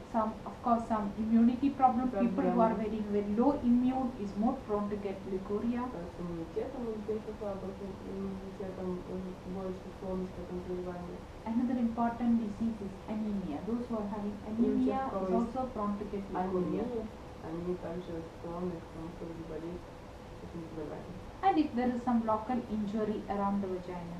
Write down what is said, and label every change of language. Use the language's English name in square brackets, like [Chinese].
[English] some, of course, some immunity problems. People who are very low immune is more prone to get leukorrhea. [Russian] С иммунитетом, у людей со слабым иммунитетом больше склонность к этому заболеванию. [English] Another important disease is anemia. Those who are having anemia is also prone to get leukorrhea. [Russian] Они также склонны к тому, чтобы заболеть этим заболеванием. [English] And if there is some local injury around the vagina.